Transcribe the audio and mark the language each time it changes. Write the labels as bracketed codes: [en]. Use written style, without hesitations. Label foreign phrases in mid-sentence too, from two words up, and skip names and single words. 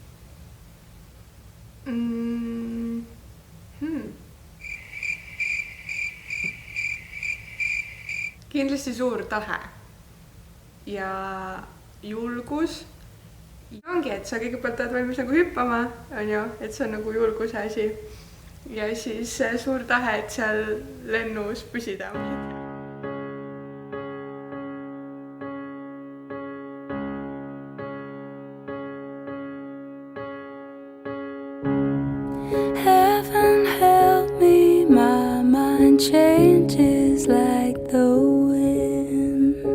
[et] Kindlasti suur tahe ja julgus. Ongi, et sa kõigepealt oled valmis nagu hüppama, on ju, et see on nagu julguse asi. Ja siis suur tahe, et seal lennus püsida. [en] Heaven help me, my mind changes like the wind.